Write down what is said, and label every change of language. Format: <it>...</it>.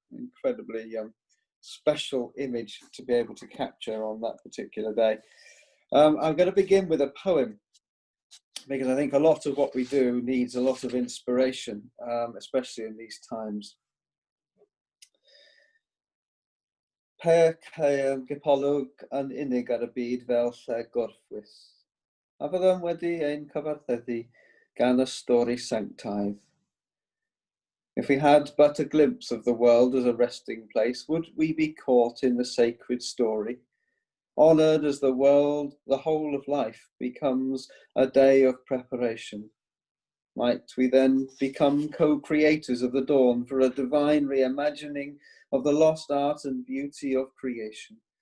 <en>Incredibly special image to be able to capture on that particular day. I'm going to begin with a poem, because I think a lot of what we do needs a lot of inspiration, especially in these times.</en> <cy>Per cael gipolwg yn unig ar y byd fel lle gorffwys, a fyddem wedi ein cyfartheddu gan y stori sanctaidd.</cy> <en>If we had but a glimpse of the world as a resting place, would we be caught in the sacred story, honoured as the world, the whole of life becomes a day of preparation? Might we then become co-creators of the dawn for a divine reimagining of the lost art and beauty of creation?</en>